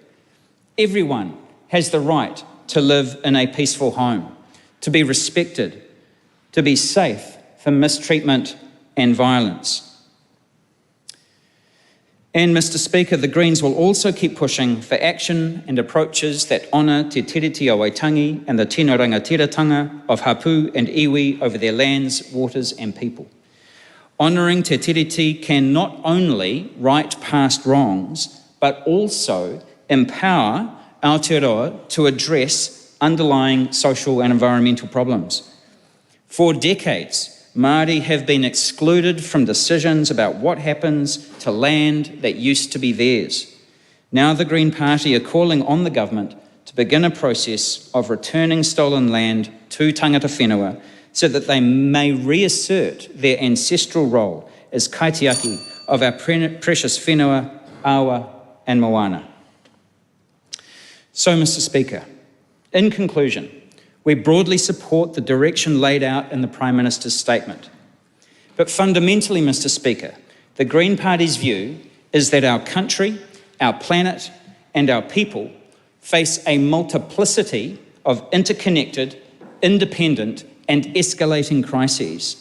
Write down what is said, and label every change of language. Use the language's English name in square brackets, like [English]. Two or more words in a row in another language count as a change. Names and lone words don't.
[English] Everyone has the right to live in a peaceful home, to be respected, to be safe from mistreatment and violence. And, Mr. Speaker, the Greens will also keep pushing for action and approaches that honour [Māori] te tiriti o Waitangi [English] and the [Māori] tino rangatiratanga [English] of Hapu and Iwi over their lands, waters and people. Honouring [Māori] te tiriti [English] can not only right past wrongs, but also empower Aotearoa to address underlying social and environmental problems. For decades, Māori have been excluded from decisions about what happens to land that used to be theirs. Now the Green Party are calling on the government to begin a process of returning stolen land to [Māori] tangata whenua [English] so that they may reassert their ancestral role as kaitiaki of our precious whenua, awa and moana. So, Mr. Speaker, in conclusion, we broadly support the direction laid out in the Prime Minister's statement. But fundamentally, Mr. Speaker, the Green Party's view is that our country, our planet and our people face a multiplicity of interconnected, independent and escalating crises.